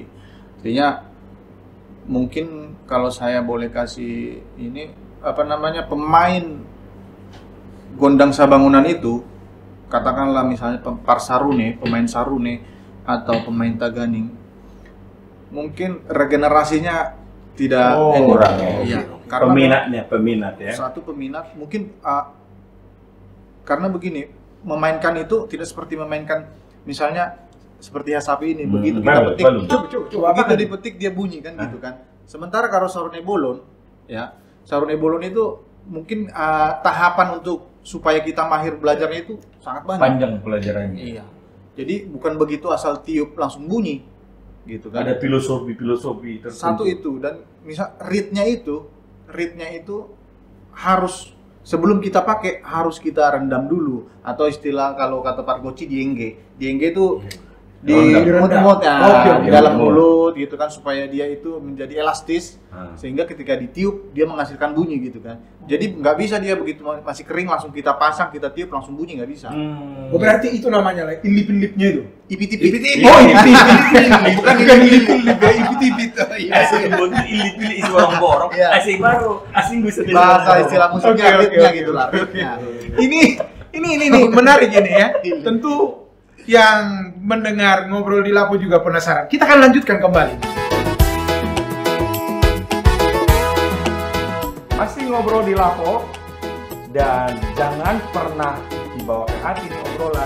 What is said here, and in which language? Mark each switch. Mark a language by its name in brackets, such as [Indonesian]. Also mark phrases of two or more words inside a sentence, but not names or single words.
[Indonesian] Artinya mungkin kalau saya boleh kasih ini pemain gondang sabangunan itu, katakanlah misalnya pemain sarune atau pemain taganing, mungkin regenerasinya tidak kurang ya. Karena peminat ya. satu peminat mungkin karena begini, memainkan itu tidak seperti memainkan misalnya seperti hasapi ini, begitu kita petik, begitu dipetik dia bunyi kan gitu kan. Sementara kalau sarune bolon ya, sarune bolon itu mungkin tahapan untuk supaya kita mahir belajarnya itu sangat banyak. Panjang pelajarannya. Iya. Jadi bukan begitu asal tiup langsung bunyi, gitu kan. Ada filosofi tertentu. Satu itu, dan misal reednya itu harus sebelum kita pakai harus kita rendam dulu, atau istilah kalau kata Pak Goci diengge itu di mut-mut ya, di dalam mulut gitu kan, supaya dia itu menjadi elastis sehingga ketika ditiup dia menghasilkan bunyi gitu kan. Jadi nggak bisa dia begitu masih kering langsung kita pasang, kita tiup langsung bunyi, nggak bisa. Oh, berarti itu namanya lah, ilip-ilipnya itu. Ipit-ipit. Oh, ilip-ilip. Bukan ilip-ilip, ya, ilip-ilip. [Batak Toba] Asing ilip-ilip isi borong-borong. [Indonesian] Iya. Asing baru, asing bisa Bahasa istilah musiknya Oke, reednya oke. gitu lah. reednya. Ini menarik ini ya. Tentu yang mendengar ngobrol di Lapo juga penasaran. Kita akan lanjutkan kembali. Masih ngobrol di Lapo, dan jangan pernah dibawa ke hati nih obrolan.